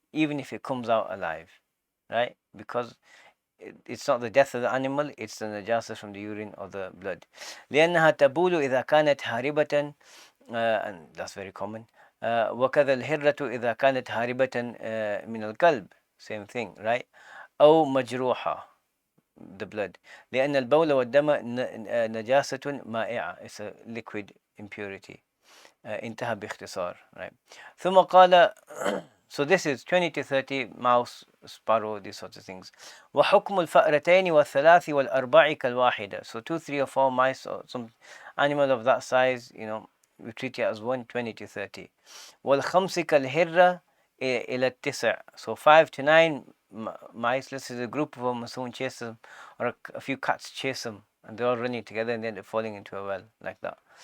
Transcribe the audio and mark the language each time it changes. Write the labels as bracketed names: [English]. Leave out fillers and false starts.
[English] even if it comes out alive, right? Because it's not the death of the animal, it's the najasa from the urine or the blood. [Arabic] لأنها تبول إذا كانت هاربة, [English] and that's very common. [Arabic] وكذا الهرة إذا كانت هاربة من الكلب, [English] same thing, right? [Arabic] أو مجروحة, [English] the blood. [Arabic] لأن البول والدم نجاسة مائعة, [English] it's a liquid impurity. [Arabic] انتهى باختصار, right? ثم قال [English] so this is 20 to 30 mouse, sparrow, these sorts of things. [Arabic] وحكم الفأرتين والثلاث والأربع كالواحدة. [English] So 2, 3 or 4 mice or some animal of that size, we treat it as 1, 20 to 30. [Arabic] والخمس كالهرة إلى التسع. [English] So 5 to 9 mice, let's say a group of them, someone chase them, or a few cats chase them, and they're all running together and then they're falling into a well, like that.